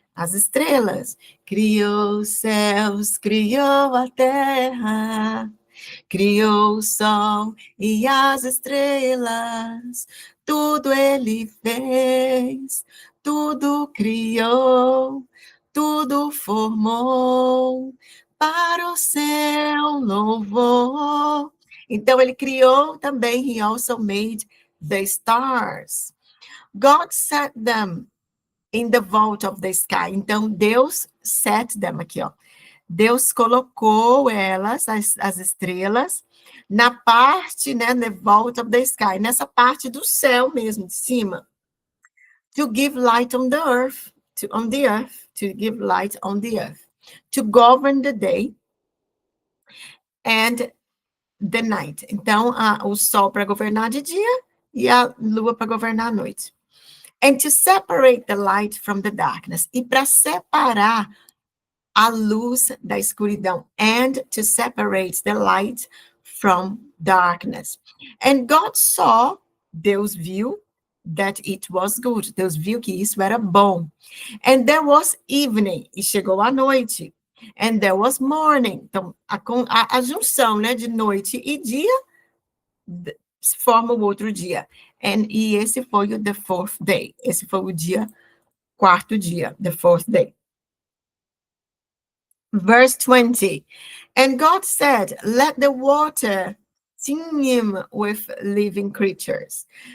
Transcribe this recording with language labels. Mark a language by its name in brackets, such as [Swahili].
[Portuguese] As estrelas. Criou os céus, criou a terra, criou o sol e as estrelas. Tudo ele fez, tudo criou, tudo formou para o seu louvor. Então, ele criou também, [English] he also made the stars. God set them in the vault of the sky. [Portuguese] Então, Deus [English] set them [Portuguese] aqui, ó. Deus colocou elas, as estrelas, na parte, né, [English] the vault of the sky, [Portuguese] nessa parte do céu mesmo, de cima. [English] To give light on the earth, to give light on the earth. To govern the day and the night. [Portuguese] Então, o sol para governar de dia e a lua para governar à noite. [English] And to separate the light from the darkness. [Portuguese] E para separar a luz da escuridão. [English] And to separate the light from darkness. And God saw, [Portuguese] Deus viu, [English] that it was good. [Portuguese] Deus viu que isso era bom. [English] And there was evening. [Portuguese] E chegou a noite. [English] And there was morning. [Portuguese] Então, a junção, né, de noite e dia forma o outro dia. E esse foi o [English] the fourth day. [Portuguese] Esse foi o quarto dia, the fourth day. [English] Verse 20. And God said, let the water teem with living creatures.